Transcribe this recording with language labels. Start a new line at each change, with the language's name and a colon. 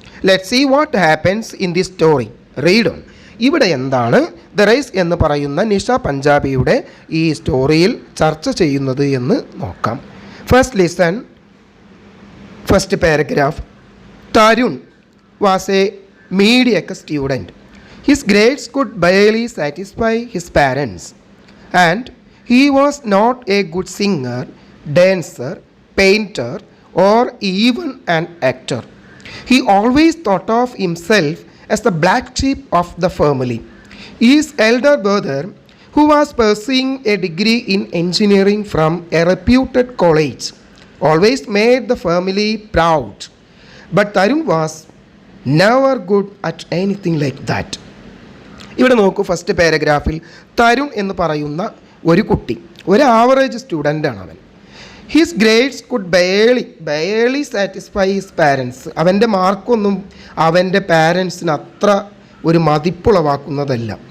English: Let see what happens in the story. Read on.
Malayalam: ഇവിടെ എന്താണ് the race എന്ന് പറയുന്ന നിഷ പഞ്ചാബിയുടെ ഈ സ്റ്റോറിയിൽ ചർച്ച ചെയ്യുന്നത് എന്ന് നോക്കാം.
English: First listen, first paragraph. Tarun was a mediocre student. His grades could barely satisfy his parents, and he was not a good singer, dancer, painter, or even an actor. He always thought of himself as the black sheep of the family. His elder brother, who was pursuing a degree in engineering from a reputed college, always made the family proud. But Tarun was never good at anything like that.
Malayalam: ഇവിടെ നോക്കൂ, first പാരഗ്രാഫിൽ Tarun എന്ന് പറയുന്ന ഒരു കുട്ടി, ഒരു average സ്റ്റുഡൻ്റാണ് അവൻ.
English: His grades could barely satisfy his parents.
Malayalam: അവൻ്റെ മാർക്കൊന്നും അവൻ്റെ പാരൻസിന് അത്ര ഒരു മതിപ്പുളവാക്കുന്നതല്ല.